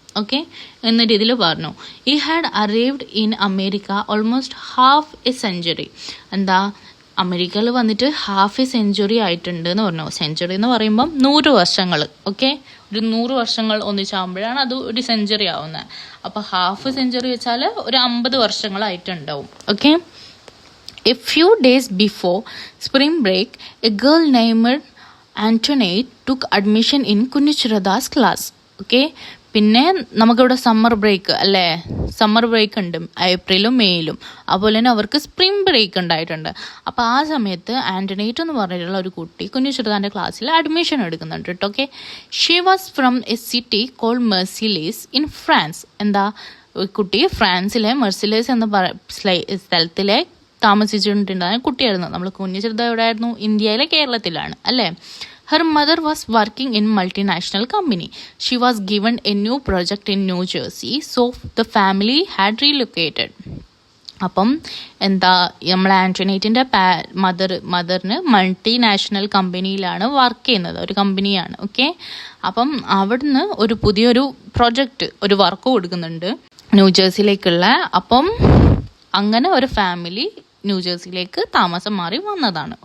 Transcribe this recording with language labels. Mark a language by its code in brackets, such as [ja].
[en] okay, [ml] എന്ന രീതിയിൽ പറഞ്ഞു. [en] He had arrived in America almost half a century. [ml] എന്താ അമേരിക്കയിൽ വന്നിട്ട് ഹാഫ് എ സെഞ്ചുറി ആയിട്ടുണ്ട് എന്ന് പറഞ്ഞു. സെഞ്ചുറി എന്ന് പറയുമ്പം 100 വർഷങ്ങൾ. ഓക്കെ, ഒരു 100 വർഷങ്ങൾ ഒന്നിച്ചാകുമ്പോഴാണ് അത് ഒരു സെഞ്ചുറി ആവുന്നത്. അപ്പോൾ ഹാഫ് സെഞ്ചുറി വെച്ചാൽ ഒരു 50 വർഷങ്ങളായിട്ടുണ്ടാവും. Okay, [en] A few days before spring break, a girl named Antoinette took admission in Kunichirada's class. [ml] Okay, പിന്നെ നമുക്കിവിടെ സമ്മർ ബ്രേക്ക് അല്ലേ, സമ്മർ ബ്രേക്ക് ഉണ്ട് ഏപ്രിലും മെയിലും, അതുപോലെ തന്നെ അവർക്ക് സ്പ്രിംഗ് ബ്രേക്ക് ഉണ്ടായിട്ടുണ്ട്. അപ്പോൾ ആ സമയത്ത് ആൻ്റണേറ്റ് എന്ന് പറഞ്ഞിട്ടുള്ള ഒരു കുട്ടി കുഞ്ഞുചെറുതാൻ്റെ ക്ലാസ്സിൽ അഡ്മിഷൻ എടുക്കുന്നുണ്ട് കേട്ടോ. [en] Okay, she was from a city called Marseilles in France. [ml] എന്താ, കുട്ടി ഫ്രാൻസിലെ മെർസിലേസ് എന്ന സ്ഥലത്തിലെ താമസിച്ചിട്ടുണ്ടായ കുട്ടിയായിരുന്നു. നമ്മൾ കുഞ്ഞുചെറുത എവിടെയായിരുന്നു? ഇന്ത്യയിലെ കേരളത്തിലാണ് അല്ലേ. [en] Her mother was working in multinational company. She was given a new project in New Jersey, so the family had relocated. [ml] അപ്പം എന്താ, നമ്മളെ ആൻ്റണേറ്റിൻ്റെ മദറിന് മൾട്ടിനാഷണൽ കമ്പനിയിലാണ് വർക്ക് ചെയ്യുന്നത്, ഒരു കമ്പനിയാണ്. ഓക്കെ, അപ്പം അവിടുന്ന് ഒരു പുതിയൊരു പ്രൊജക്റ്റ്, ഒരു വർക്ക് കൊടുക്കുന്നുണ്ട് ന്യൂജേഴ്സിയിലേക്കുള്ള. അപ്പം അങ്ങനെ ഒരു ഫാമിലി ന്യൂജേഴ്സിയിലേക്ക് താമസം മാറി വന്നതാണ്.